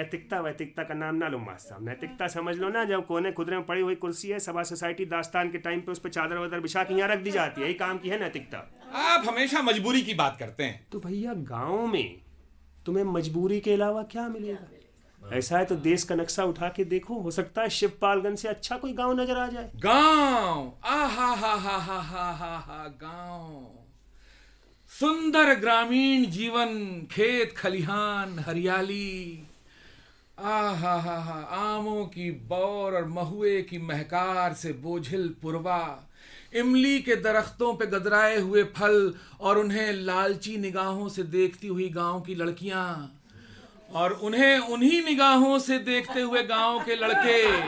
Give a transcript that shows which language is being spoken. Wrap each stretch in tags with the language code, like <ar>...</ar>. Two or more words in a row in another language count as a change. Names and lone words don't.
<ur>نیتکتا ویتکتا کا نام نہ لو ماستر صاحب. نیتکتا سمجھ لو نا جب کونے خدرے میں پڑی ہوئی کرسی ہے سبھا سوسائٹی داستان کے ٹائم پہ اس پہ چادر وادر بچھا کے یہاں رکھ دی جاتی ہے, یہی کام کی ہے نیتکتا. آپ ہمیشہ مجبوری کی بات کرتے ہیں. تو بھیا گاؤں میں تمہیں مجبوری کے علاوہ کیا ملے گا. ایسا ہے تو دیس کا نقشہ اٹھا کے دیکھو, ہو سکتا ہے شیو پال گنج سے اچھا کوئی گاؤں نظر آ جائے. گاؤں آہا ہا ہا ہا ہا ہا ہا گاؤں, سندر گرامین جیون, کھیت کھلیہان ہریالی, آہا ہا ہا آموں کی بور اور مہوے کی مہکار سے بوجھل پروا, املی کے درختوں پہ گدرائے ہوئے پھل اور انہیں لالچی نگاہوں سے دیکھتی ہوئی گاؤں کی لڑکیاں, اور انہیں انہی نگاہوں سے دیکھتے ہوئے گاؤں کے لڑکے.</ur>